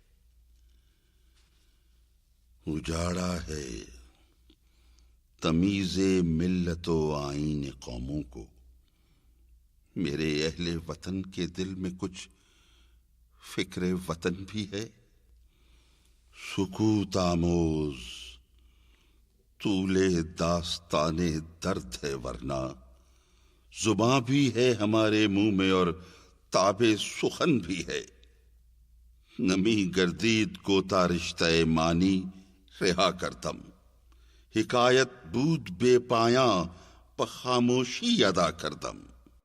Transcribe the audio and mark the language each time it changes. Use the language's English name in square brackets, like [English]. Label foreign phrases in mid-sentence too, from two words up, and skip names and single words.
[Urdu] اجاڑا ہے تمیز ملت و آئین قوموں کو، میرے اہل وطن کے دل میں کچھ فکر وطن بھی ہے۔ سکوت آموز طول داستان درد ہے ورنہ، زباں بھی ہے ہمارے منہ میں اور تاب سخن بھی ہے۔ [Persian] نمی گردید کوتا رشتہ مانی رہا کردم، حکایت بود بے پایاں خاموشی ادا کردم۔